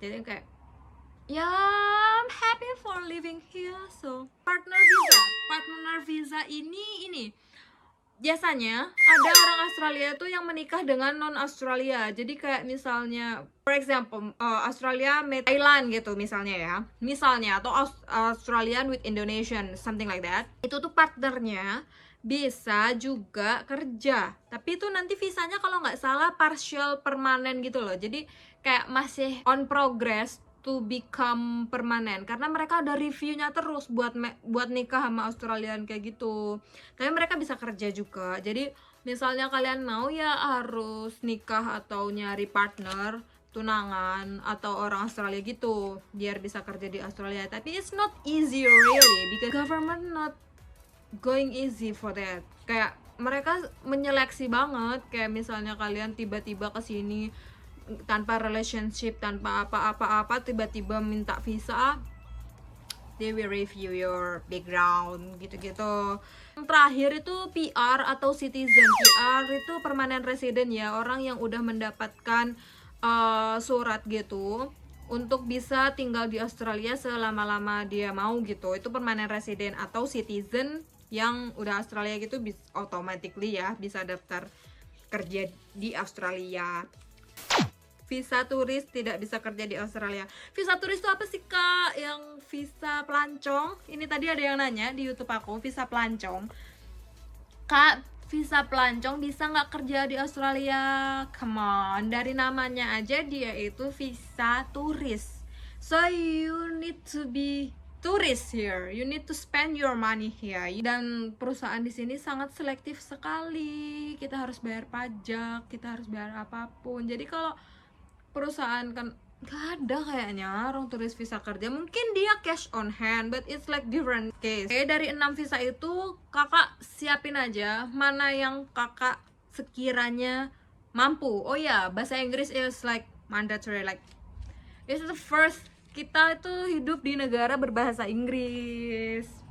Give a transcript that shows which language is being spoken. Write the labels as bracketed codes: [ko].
[id] Jadi kayak [en] I'm happy for living here. [id] So partner visa ini biasanya ada orang Australia tuh yang menikah dengan non Australia. Jadi kayak misalnya [en] for example [id] Australia with Thailand gitu misalnya ya, atau Australian with Indonesian, [en] something like that. [id] Itu tuh partnernya bisa juga kerja, tapi itu nanti visanya kalau nggak salah partial permanen gitu loh. Jadi kayak masih [en] on progress to become [id] permanen, karena mereka ada reviewnya terus buat nikah sama Australian kayak gitu. Tapi mereka bisa kerja juga. Jadi misalnya kalian mau ya harus nikah atau nyari partner tunangan atau orang Australia gitu biar bisa kerja di Australia. [en] Tapi it's not easy really, because government not going easy for that. [id] Kayak mereka menyeleksi banget. Kayak misalnya kalian tiba-tiba kesini tanpa relationship, tanpa apa-apa, tiba-tiba minta visa, [en] they will review your background [id] gitu-gitu. Yang terakhir itu PR atau citizen. PR itu permanent resident ya, orang yang udah mendapatkan surat gitu untuk bisa tinggal di Australia selama-lama dia mau gitu. Itu permanent resident. Atau citizen yang udah Australia gitu automatically ya bisa daftar kerja di Australia. Visa turis tidak bisa kerja di Australia. Visa turis itu apa sih kak? Yang visa pelancong? Ini tadi ada yang nanya di YouTube aku, visa pelancong. Kak, visa pelancong bisa nggak kerja di Australia? [en] Come on, [id] dari namanya aja dia itu visa turis. [en] So you need to be tourist here. You need to spend your money here. [id] Dan perusahaan di sini sangat selektif sekali. Kita harus bayar pajak, kita harus bayar apapun. Jadi kalau perusahaan kan Gak ada kayaknya orang turis visa kerja. Mungkin dia [en] cash on hand, but it's like different case. [id] Oke, dari 6 visa itu kakak siapin aja mana yang kakak sekiranya mampu. Oh ya, bahasa Inggris [en] is like mandatory, like it's the first, [id] kita itu hidup di negara berbahasa Inggris.